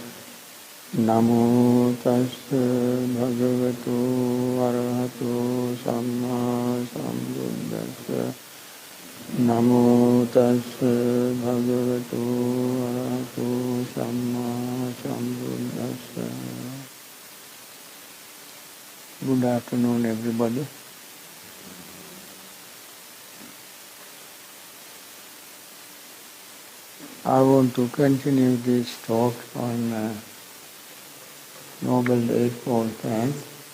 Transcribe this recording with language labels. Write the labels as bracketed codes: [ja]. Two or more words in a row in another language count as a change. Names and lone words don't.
[pi] Namo tassa bhagavato arahato samma sambuddhassa. Namo tassa bhagavato arahato samma sambuddhassa. [en] Good afternoon, everybody. I want to continue this talk on Noble Eightfold Path.